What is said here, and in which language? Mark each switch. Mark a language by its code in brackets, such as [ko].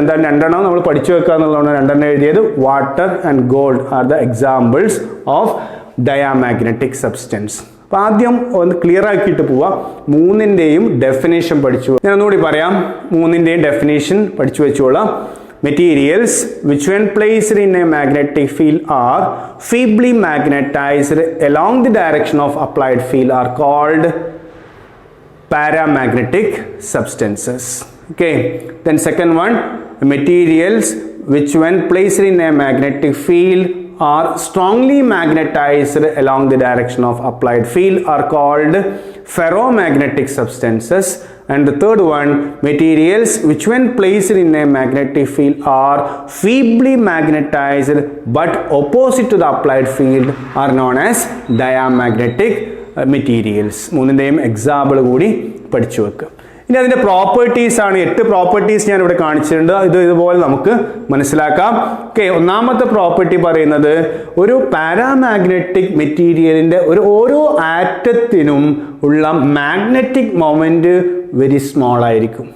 [ml] എന്തായാലും രണ്ടെണ്ണം നമ്മൾ പഠിച്ചു വെക്കുക എന്നുള്ളതാണ് രണ്ടെണ്ണം എഴുതിയത്. [en] Water and gold are the examples of diamagnetic substance. [ml] അപ്പോൾ ആദ്യം ഒന്ന് ക്ലിയർ ആക്കിയിട്ട് പോവാം. മൂന്നിൻ്റെയും ഡെഫിനേഷൻ പഠിച്ചു. ഞാൻ ഒന്നുകൂടി പറയാം, മൂന്നിൻ്റെയും ഡെഫിനേഷൻ പഠിച്ചു വെച്ചോളാം. [en] Materials which when placed in a magnetic field are feebly magnetized along the direction of applied field are called paramagnetic substances. Okay, then second one, materials which when placed in a magnetic field are strongly magnetized along the direction of applied field are called ferromagnetic substances. And the third one, materials which when placed in a magnetic field are feebly magnetized but opposite to the applied field are known as diamagnetic materials. [ml] മൂന്നിൻ്റെയും example കൂടി പഠിച്ചു വെക്കുക. ഇനി അതിൻ്റെ properties ആണ്. 8 properties ഞാൻ ഇവിടെ കാണിച്ചിട്ടുണ്ട്. ഇതുപോലെ നമുക്ക് മനസ്സിലാക്കാം. ഓക്കെ, ഒന്നാമത്തെ പ്രോപ്പർട്ടി പറയുന്നത് ഒരു പാരാമാഗ്നറ്റിക് മെറ്റീരിയലിൻ്റെ ഓരോ ആറ്റത്തിനും ഉള്ള മാഗ്നറ്റിക് മൊമെന്റ് വെരി സ്മോൾ ആയിരിക്കും.